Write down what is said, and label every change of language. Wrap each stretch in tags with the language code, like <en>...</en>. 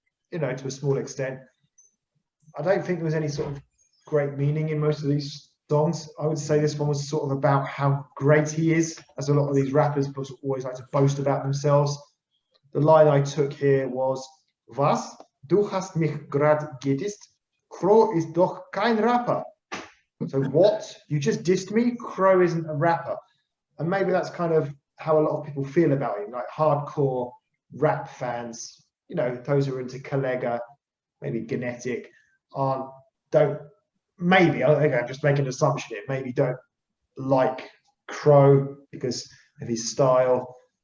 <en>you know, to a small extent. I don't think there was any sort of great meaning in most of these songs. I would say this one was sort of about how great he is, as a lot of these rappers always like to boast about themselves. The line I took here was,</en> <de>Was? Du hast mich grad gedisst? Crow is doch kein Rapper.</de> <en>So what? You just dissed me? Crow isn't a rapper. And maybe that's kind of how a lot of people feel about him, like hardcore rap fans, you know, those who are into Collega, maybe Genetic, don't, maybe, I think I'm just making an assumption here, maybe don't like Crow because of his style.</en>